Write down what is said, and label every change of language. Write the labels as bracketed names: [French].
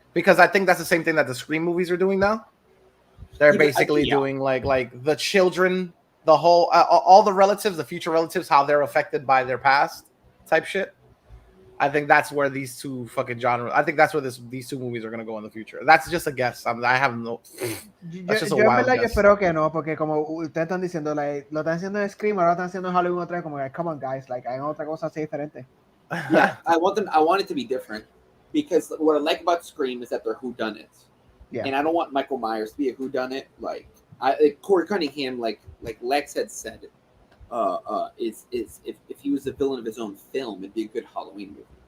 [English] Because I think that's the same thing that the Scream movies are doing now. They're basically doing like the children, the whole all the relatives, the future relatives, how they're affected by their past type shit. I think that's where these two fucking genres. I think that's where these two movies are gonna go in the future. That's just a guess. I have no. That's just a [Spanish] Yo en [English] wild [Spanish] verdad que [English] guess. [Spanish] espero que no, porque como ustedes están diciendo, like, lo están haciendo en Scream, ahora están haciendo en Halloween otra vez, como que, [English] come on guys, [Spanish] like, hagan otra cosa así diferente. [English] Yeah, I want it to be different because what I like about Scream is that they're whodunits. Yeah. And I don't want Michael Myers to be a whodunit. Like Corey Cunningham, like Lex had said, is if he was a villain of his own film, it'd be a good Halloween movie.